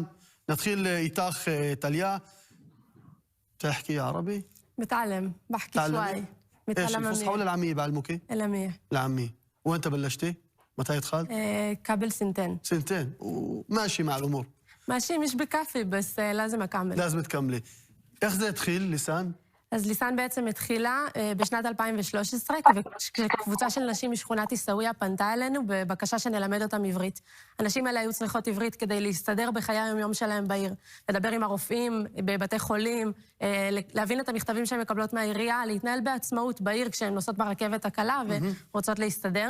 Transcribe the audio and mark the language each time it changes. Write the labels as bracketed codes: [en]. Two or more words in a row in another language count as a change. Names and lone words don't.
[ar] نتخيل إيتاخ تاليا، تحكي عربي؟ بتعلم، بحكي شوي. ايش الفصحى ولا العامية بعلموكي؟ العامية. العامية. وانت بلشتي؟ متى دخلت؟ قبل سنتين. سنتين وماشي مع الأمور؟ ماشي، مش بكفي بس لازم أكمل. لازم تكملي. [he] איך זה התחיל, ליסן? אז ליסן בעצם התחילה בשנת 2013, כשקבוצה של נשים משכונת עיסאוויה פנתה אלינו בבקשה שנלמד אותם עברית. הנשים האלה היו צריכות עברית כדי להסתדר בחיי היום-יום שלהם בעיר. לדבר עם הרופאים, בבתי חולים, להבין את המכתבים שהן מקבלות מהעירייה, להתנהל בעצמאות בעיר כשהן נוסעות ברכבת הקלה ורוצות להסתדר.